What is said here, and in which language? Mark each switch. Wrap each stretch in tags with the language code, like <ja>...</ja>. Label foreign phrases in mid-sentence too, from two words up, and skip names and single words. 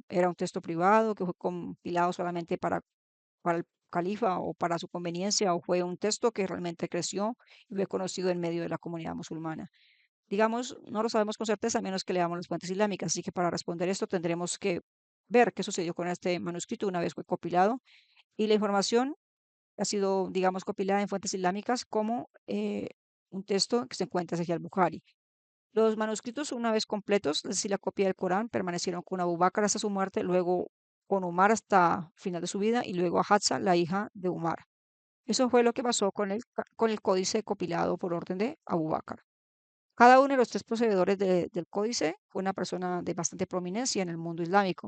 <es>Era un texto privado que fue compilado solamente para el califa o para su conveniencia, o fue un texto que realmente creció y fue conocido en medio de la comunidad musulmana. Digamos, no lo sabemos con certeza a menos que leamos las fuentes islámicas, así que para responder esto tendremos que ver qué sucedió con este manuscrito una vez fue compilado y la información ha sido, digamos, compilada en fuentes islámicas como un texto que se encuentra en Sahih al-Bukhari. Los manuscritos, una vez completos, es decir, la copia del Corán, permanecieron con Abu Bakr hasta su muerte, luego con Umar hasta el final de su vida y luego a Hafsa, la hija de Umar. Eso fue lo que pasó con el códice compilado por orden de Abu Bakr. Cada uno de los tres poseedores del códice fue una persona de bastante prominencia en el mundo islámico.</es>